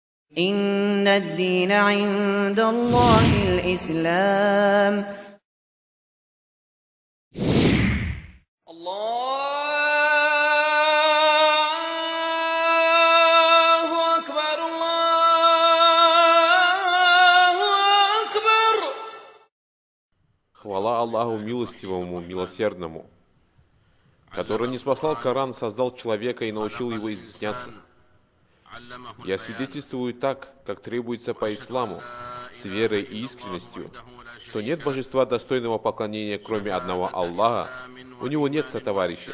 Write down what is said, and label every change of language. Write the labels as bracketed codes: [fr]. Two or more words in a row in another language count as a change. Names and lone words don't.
[ar] إن الدين عند الله الإسلام. الله أكبر الله أكبر. [ru] Хвала Аллаху милостивому, милосердному, который ниспослал Коран, создал человека и научил его изъясняться. Я свидетельствую так, как требуется по исламу, с верой и искренностью, что нет божества достойного поклонения, кроме одного Аллаха, у него нет сотоварища.